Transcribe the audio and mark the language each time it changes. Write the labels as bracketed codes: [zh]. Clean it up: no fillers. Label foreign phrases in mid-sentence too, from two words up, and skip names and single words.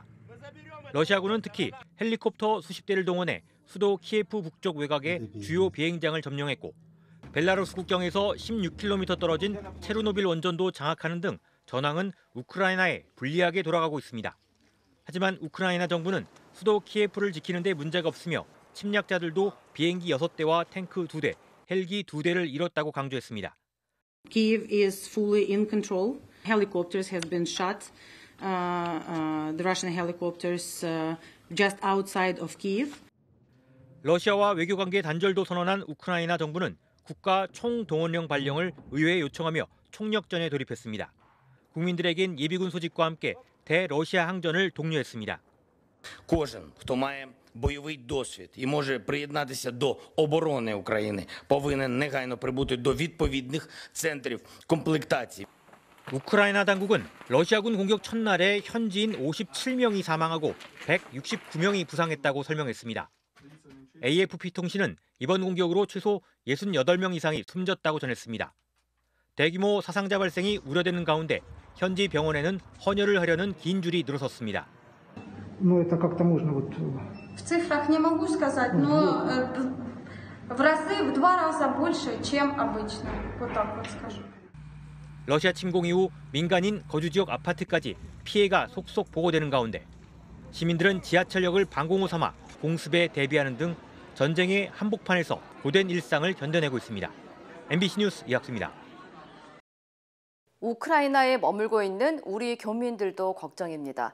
[ko] 러시아군은 특히 헬리콥터 수십 대를 동원해 수도 키예프 북쪽 외곽의 주요 비행장을 점령했고 벨라루스 국경에서 16km 떨어진 체르노빌 원전도 장악하는 등 전황은 우크라이나에 불리하게 돌아가고 있습니다. 하지만 우크라이나 정부는 수도 키예프를 지키는 데 문제가 없으며 침략자들도 비행기 6대와 탱크 2대, 헬기 2대를 잃었다고 강조했습니다. [en] Kyiv is fully in control. Helicopters have been shot. The Russian helicopters just outside of Kyiv. [ko] 러시아와 외교관계 단절도 선언한 우크라이나 정부는 국가 총동원령 발령을 의회에 요청하며 총력전에 돌입했습니다. 국민들에겐 예비군 소집과 함께 대러시아 항전을 독려했습니다. [uk] Кожен, хто має бойовий досвід і може приєднатися до оборони України, повинен негайно прибути до відповідних центрів комплектації. [ko] 우크라이나 당국은 러시아군 공격 첫날에 현지인 57명이 사망하고 169명이 부상했다고 설명했습니다. AFP 통신은 이번 공격으로 최소 68명 이상이 숨졌다고 전했습니다. 대규모 사상자 발생이 우려되는 가운데 현지 병원에는 헌혈을 하려는 긴 줄이 늘어섰습니다. [ru] В цифрах не могу сказать, но в разы, в 2 раза больше, чем обычно. Вот так вот скажу. [ko] 러시아 침공 이후 민간인 거주 지역 아파트까지 피해가 속속 보고되는 가운데 시민들은 지하철역을 방공호 삼아 공습에 대비하는 등 전쟁의 한복판에서 고된 일상을 견뎌내고 있습니다. MBC 뉴스 이학수입니다. 우크라이나에 머물고 있는 우리 교민들도 걱정입니다.